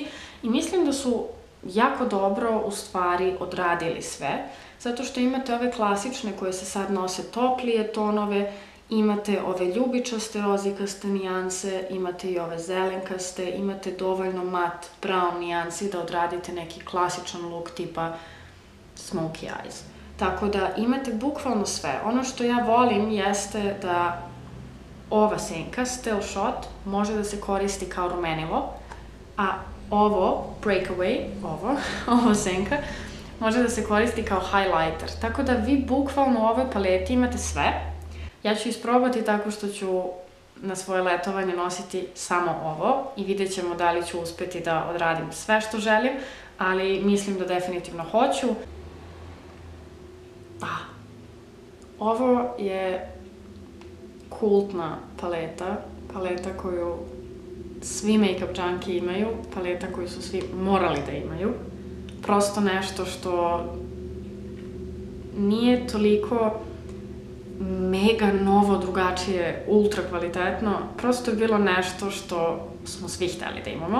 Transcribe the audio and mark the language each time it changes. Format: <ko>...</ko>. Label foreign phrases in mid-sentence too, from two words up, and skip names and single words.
<sr>I mislim da su jako dobro, u stvari, odradili sve. Zato što imate ove klasične koje se sad nose toplije tonove, imate ove ljubičaste rozikaste nijanse, imate i ove zelenkaste, imate dovoljno mat brown nijansi da odradite neki klasičan look tipa</sr> <en>smokey eyes.</en> <sr>Tako da imate bukvalno sve. Ono što ja volim jeste da ova senka, Still Shot, može da se koristi kao rumenilo, a ovo, Breakaway, ovo senka, može da se koristi kao highlighter. Tako da vi bukvalno u ovoj paleti imate sve. Ja ću isprobati tako što ću na svoje letovanje nositi samo ovo i vidjet ćemo da li ću uspeti da odradim sve što želim, ali mislim da definitivno hoću. Ovo je kultna paleta koju svi</sr> <en>make-up junkie</en> <sr>imaju, paleta koju su svi morali da imaju. Prosto nešto što nije toliko mega novo, drugačije, ultra kvalitetno, prosto je bilo nešto što smo svi hteli da imamo.</sr>